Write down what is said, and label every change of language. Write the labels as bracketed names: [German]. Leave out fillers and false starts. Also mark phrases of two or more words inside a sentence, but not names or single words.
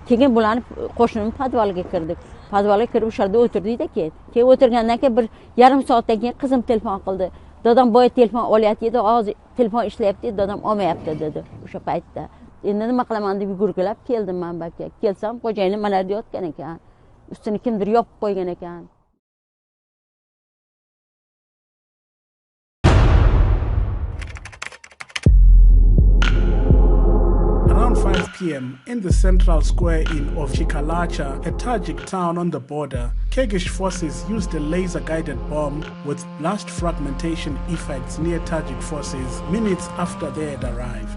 [Uzbek] Keyin bularni qo'shnim podvalga kirdik. podvalga kirib o'sha yerda o'tirdikda keyin o'tirgandan keyin bir yarim soatdan keyin qizim telefon qildi. Dadam boya telefon olyapti edi, hozir telefon ishlayapti, dadam olmayapti dedi o'sha paytda. Endi nima qilaman deb yugurgilab keldim men bu yerga. Kelsam xo'jayinim mana yerda yotgan ekan. Ustini kimdir yopib qo'ygan ekan. [English] Around 5 p.m. in the central square in Ovchikalacha, a Tajik town on the border, Kyrgyz forces used a laser-guided bomb with blast fragmentation effects near Tajik forces minutes after they had arrived.